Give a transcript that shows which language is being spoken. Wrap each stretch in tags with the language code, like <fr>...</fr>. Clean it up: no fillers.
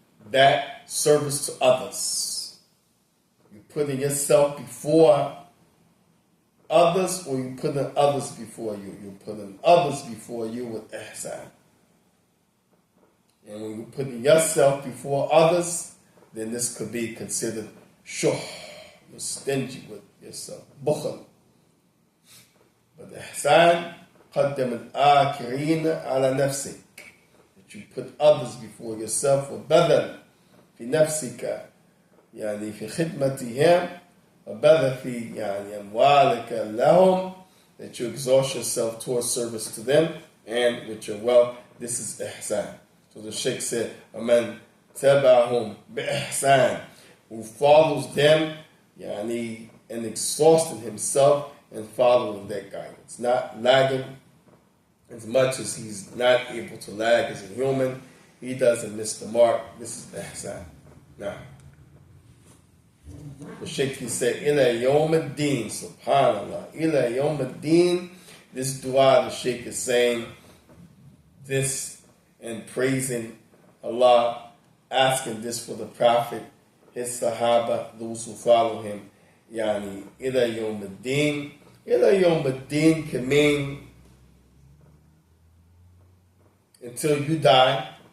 <en>that service to others. You putting yourself before others, or you putting others before you? You're putting others before you with ihsan. And when you're putting yourself before others, then this could be considered shuh. You're stingy with yourself.</en> <ar>Bukhl.</ar> <en>But ihsan,</en> <ar>قدم الآخرين على نفسك.</ar> <en>That you put others before yourself.</en> <ar>وبذل في نفسك يعني في خدمتهم وبذل في يعني أموالك لهم.</ar> <en>That you exhaust yourself towards service to them and with your wealth. This is ihsan. So the Shaykh said,</en> <ar>وَمَنْ تَبَعَهُمْ بِإِحْسَانٍ,</ar> <en>who follows them yani, and exhausting himself and following their guidance. Not lagging as much as he's not able to lag as a human. He doesn't miss the mark. This is ihsan. Now, the Shaykh said,</en> <ar>إِلَى يَوْمَ الدِّينِ,</ar> <en>subhanallah, إِلَى يَوْمَ الدِّينِ. This dua the Shaykh is saying, this and praising Allah, asking this for the Prophet, his Sahaba, those who follow him. Yani, ila yawm ad-din. Ila yawm ad-din can mean until you die.</en>